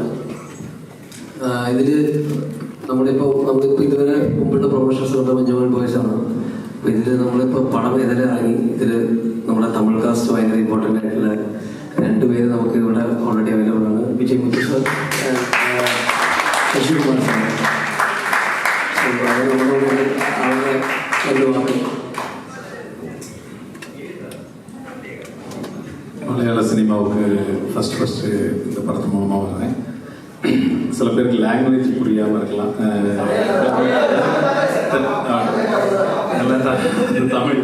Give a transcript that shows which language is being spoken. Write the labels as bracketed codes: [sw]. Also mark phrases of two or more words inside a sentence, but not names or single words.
[ml] ഇതിൽ നമ്മളിപ്പോൾ ഇതുവരെ മുമ്പുള്ള പ്രൊമോഷൻസ് കൊണ്ട് മഞ്ഞുമേൽ ബോയ്സ് ആണ്. അപ്പോൾ ഇതിൽ നമ്മളിപ്പോൾ പടം ഇറങ്ങി. ഇതിൽ നമ്മുടെ തമിഴ് കാസ്റ്റ് ഭയങ്കര ഇമ്പോർട്ടൻ്റ് ആയിട്ടുള്ള 2 പേര് നമുക്ക് ഇവിടെ [en] already available [ml] ആണ്. വിജയ് മുത്തു സാർ, ശശികുമാർ സാർ. അവരുടെ [ta] மலையாள சினிமாவுக்கு ஃபஸ்ட்டு இந்த படத்து மூலமாக வரேன். சில பேருக்கு லாங்குவேஜ் புரியாமல் இருக்கலாம், தமிழ்.